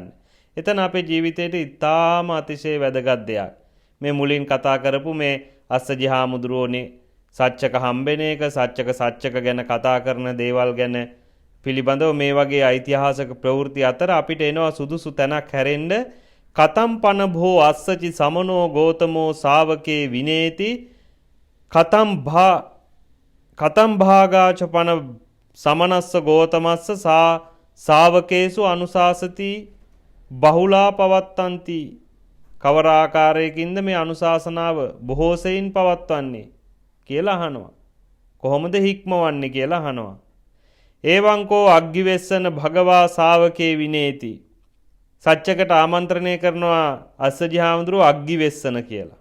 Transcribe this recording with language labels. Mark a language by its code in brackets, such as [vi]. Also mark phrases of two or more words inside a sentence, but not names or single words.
[si] එතන අපේ ජීවිතේට ඉතාම අතිශය වැදගත් දෙයක්. මේ මුලින් කතා කරපු මේ අස්සජි හාමුදුරුවෝනේ සච්චක හම්බෙන එක සච්චක ගැන කතා කරන දේවල් ගැන පිළිබඳව මේ වගේ ඓතිහාසික ප්‍රවෘත්ති අතර අපිට එනවා සුදුසු තැනක් හැරෙන්න. [pi] කතම්පන භෝ අස්සජි සමනෝ ගෝතමෝ ශාවකේ විනේති කතම් භාගාච පන සමනස්ස ගෝතමස්ස ශාවකේසු අනුශාසති බහුලා පවත්තන්ති. [si] කවර ආකාරයකින්ද මේ අනුශාසනාව බොහෝ සෙයින් පවත්වන්නේ කියලා අහනවා. කොහොමද හික්මවන්නේ කියලා අහනවා. [pi] ඒවංකෝ අග්ගිවෙස්සන භගවා ශාවකේ විනේති. [si] සච්චකට ආමන්ත්‍රණය කරනවා අස්සජි හාමුදුරුවෝ අග්ගිවෙස්සන කියලා.